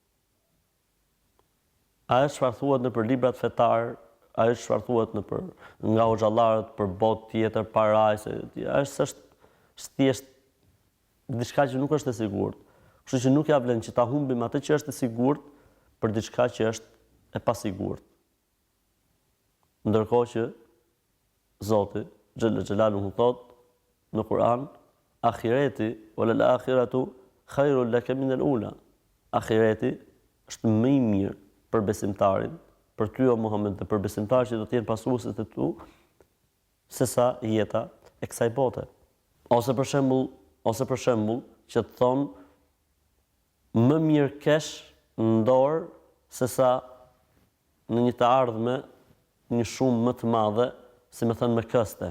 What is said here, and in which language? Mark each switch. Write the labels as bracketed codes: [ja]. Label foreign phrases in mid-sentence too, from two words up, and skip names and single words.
[sq] Ajo çfarë thuhet nëpër librat fetar, ajo çfarë thuhet nga hoxhallarët për botë tjetër, parajs, është thjesht diçka që nuk është e sigurt. Kështu që nuk ja vlen që ta humbim atë që është e sigurt për diçka që është e pasigurt. Ndërkohë që Zoti [ar] جل جلاله [sq] thot në Kur'an, ahireti [ar] وللآخرة خير لك من الأولى. [sq] Ahireti është më i mirë për besimtarin, për ty o Muhammed dhe për besimtarët që do të jenë pasuesit e tu, se sa jeta e kësaj bote. Ose për shembull që të thonë më mirë kesh në dorë se sa në një të ardhme një shumë më të madhe, si më thënë me këste.